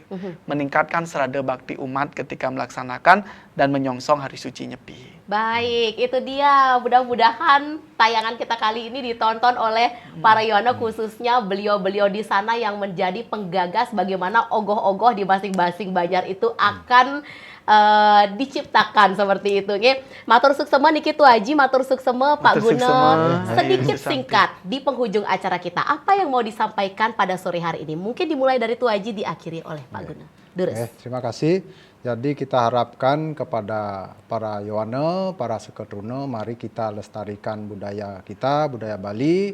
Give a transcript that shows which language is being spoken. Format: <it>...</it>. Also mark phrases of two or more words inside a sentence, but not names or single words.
<id>Meningkatkan serada bakti umat ketika melaksanakan dan menyongsong Hari Suci Nyepi. Baik, itu dia. Mudah-mudahan tayangan kita kali ini ditonton oleh para Yono, khususnya beliau-beliau di sana yang menjadi penggagas bagaimana ogoh-ogoh di masing-masing banjar itu akan diciptakan seperti itu. Nge.</id> <ban>Matur suksema niki Tuaji, matur suksema Pak Guna.</ban> <id>Sedikit singkat di penghujung acara kita, apa yang mau disampaikan pada sore hari ini? Mungkin dimulai dari Tuaji, diakhiri oleh Pak Guna. Terima kasih. Jadi kita harapkan kepada para Yowana, para Seketruna, mari kita lestarikan budaya kita, budaya Bali.</id>